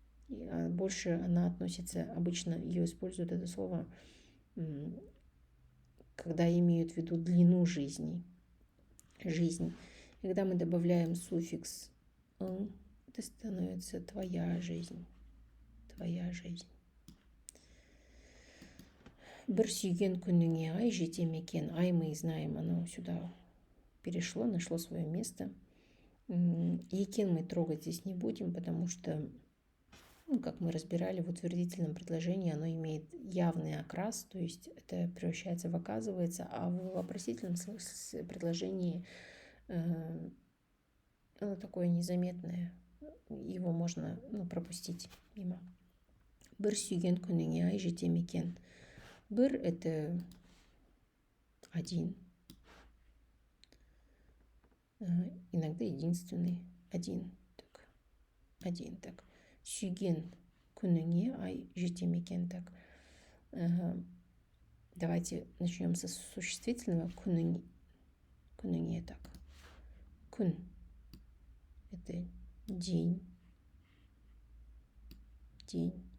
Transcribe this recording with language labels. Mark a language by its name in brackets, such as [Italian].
[Russian] А больше она относится, обычно ее используют это слово, когда имеют в виду длину жизни. Жизнь. И когда мы добавляем суффикс это становится твоя жизнь. Твоя жизнь. [Kazakh] Бір сүйген күніңе ай жете ме екен. [Russian] Ай мы знаем, оно сюда перешло, нашло свое место. Екен мы трогать здесь не будем, потому что, ну, как мы разбирали, в утвердительном предложении оно имеет явный окрас, то есть это превращается в оказывается, а в вопросительном предложении оно такое незаметное, его можно пропустить мимо. [Kazakh] Бір сүйген күніңе ай жете ме екен. [Russian] Бір это один. Иногда единственный. Один. Так. Один. Так. [Kazakh] Сүйген күніңе ай жете ме екен. [Russian] Так. Давайте начнем со существительного. Күніңе. Так. Күн. Это день. День.